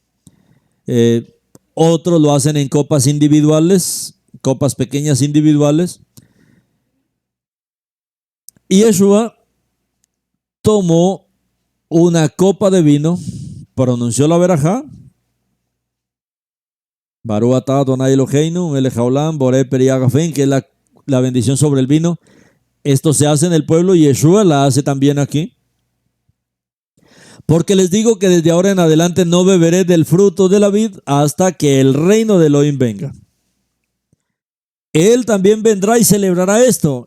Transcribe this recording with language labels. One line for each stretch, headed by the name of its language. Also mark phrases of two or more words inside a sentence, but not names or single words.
Spanish: Otros lo hacen en copas individuales, copas pequeñas individuales. Y Yeshua tomó una copa de vino, pronunció la verajá,
Hebrew: ברוך אתה ה' אלוהינו מלך העולם בורא פרי הגפן,
Spanish: que es la bendición sobre el vino. Esto se hace en el pueblo y Yeshua la hace también aquí. Porque les digo que desde ahora en adelante no beberé del fruto de la vid hasta que el reino de Elohim venga. Él también vendrá y celebrará esto.